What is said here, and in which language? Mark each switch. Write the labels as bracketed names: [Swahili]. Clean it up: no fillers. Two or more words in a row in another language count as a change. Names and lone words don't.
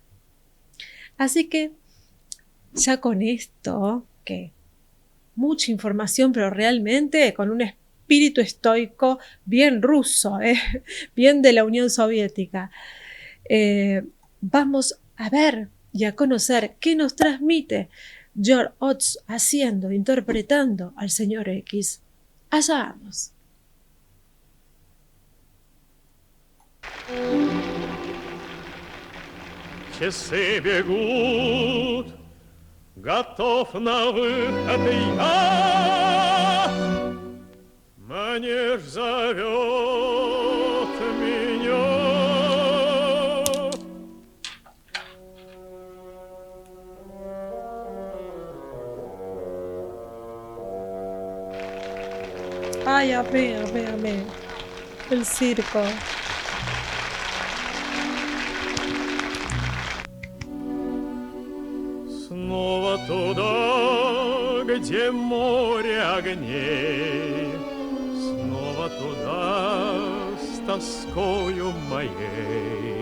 [Spanish] Así que ya con esto, que mucha información, pero realmente con un espíritu estoico bien ruso, bien de la Unión Soviética, vamos a ver y a conocer qué nos transmite George Ots haciendo, interpretando al señor X. Allá vamos. [Russian] Часы бегут, готов на выход я. Манеж зовет меня. [Spanish] Ay, amé, amé, amé. El circo. [Russian] Снова туда, где море огней, снова туда с тоскою моей.